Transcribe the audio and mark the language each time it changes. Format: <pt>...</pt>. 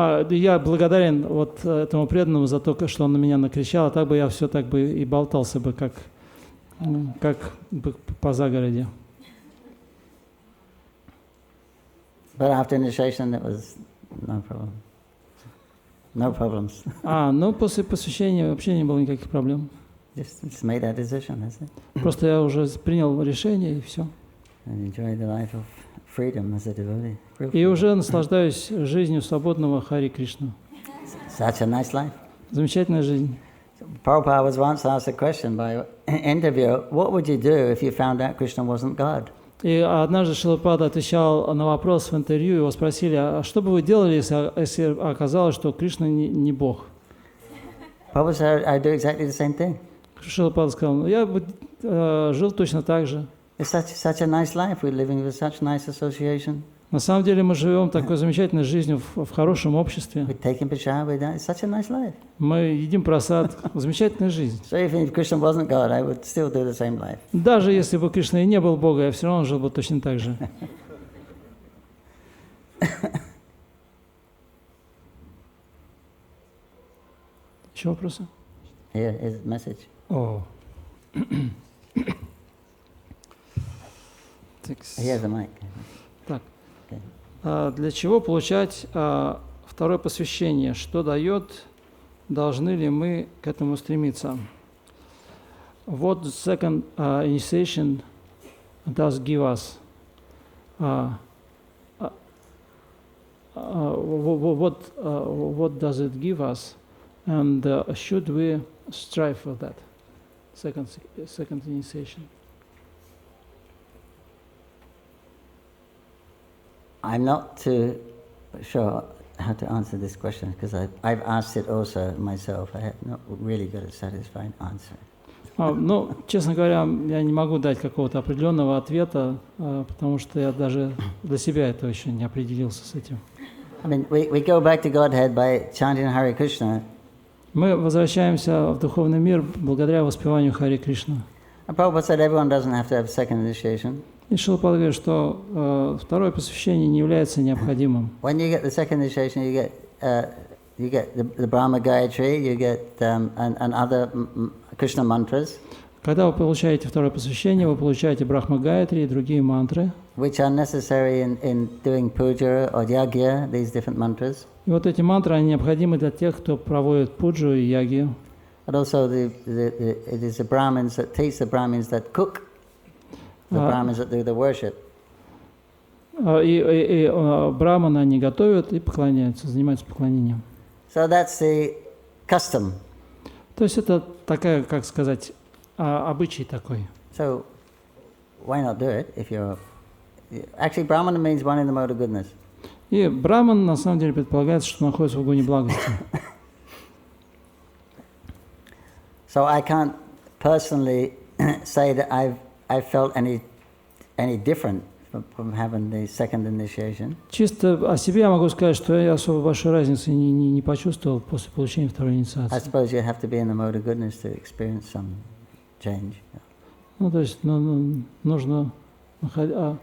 <ru>Я благодарен вот этому преданному за то, что он на меня накричал, а так бы я все так бы и болтался бы, как бы по загороде.</ru> <en>But after initiation, it was no problem. No problems.</en> <ru>Ну после посвящения вообще не было никаких проблем.</ru> <en>Just made that decision, that's it.</en> <ru>Просто я уже принял решение и все.</ru> <en>And enjoy the life of freedom as a devotee.</en> <ru>И уже наслаждаюсь жизнью свободного Хари Кришну.</ru> <en>Such a nice life.</en> <ru>Замечательная жизнь.</ru> <en>Prabhupada was once asked a question by an interviewer, what would you do if you found out Krishna wasn't God?</en> <ru>И однажды Шрила Прабхупада отвечал на вопрос в интервью, его спросили, а что бы вы делали, если оказалось, что Кришна не Бог?</ru> <en>Prabhupada said, I do exactly the same thing.</en> <ru>Шрила Прабхупада сказал, я бы жил точно так же.</ru> <en>It's such a nice life. We're living with such nice association.</en> <ru>На самом деле мы живем такой замечательной жизнью в хорошем обществе.</ru> <en>We're taking prasad with that. It's such a nice life.</en> <ru>Мы едим просад. Замечательная жизнь.</ru> <en>So if Krishna wasn't God, I would still do the same life.</en> <ru>Даже если бы Кришна и не был Богом, я все равно жил бы точно так же. Еще вопросы?</ru> <en>Here is the message. О. Here's the mic.</en> <ru>Так.</ru> <en>Okay.</en> <ru>Для чего получать второе посвящение? Что дает? Должны ли мы к этому стремиться?</ru> <en>What the second initiation does give us? What does it give us? And should we strive for that? Second initiation. I'm not too sure how to answer this question because I've asked it also myself. I have not really got a satisfying answer.</en> <ru>Ну, честно говоря, я не могу дать какого-то определенного ответа, потому что я даже для себя это еще не определился с этим.</ru> <en>I mean, we go back to Godhead by chanting Hare Krishna.</en> <ru>Мы возвращаемся в духовный мир благодаря воспеванию Хари Кришна.</ru> <en>And Prabhupada said everyone doesn't have to have second initiation.</en> <ru>И Шрила Прабхупада говорит, что второе посвящение не является необходимым.</ru> <en>When you get the second initiation, you get the Brahma Gayatri, you get and other Krishna mantras.</en> <ru>Когда вы получаете второе посвящение, вы получаете Брахма Гайатри и другие мантры,</ru> <en>which are necessary in doing puja or yagya, these different mantras.</en> <ru>И вот эти мантры, они необходимы для тех, кто проводит пуджу и ягью.</ru> <en>And also it is the Brahmins that teach the Brahmins that cook, the Brahmins that do the worship.</en> <ru>И браманы, они готовят и поклоняются, занимаются поклонением.</ru> <en>So that's the custom.</en> <ru>То есть это такая, как сказать, обычай такой.</ru> <en>So why not do it if you're... Actually, Brahmana means one in the mode of goodness.</en> <ru>И браман, на самом деле, предполагается, что находится в гуне благости.</ru> <en>So I can't personally say that I've felt any different from having the second initiation.</en> <ru>Чисто о себе я могу сказать, что я особо большой разницы не почувствовал после получения второй</ru> <en>I</en> <ru>инициации.</ru> <en>suppose you have to be in the mode of goodness to experience some change.</en> <ru>Ну, то есть, нужно находить...</ru>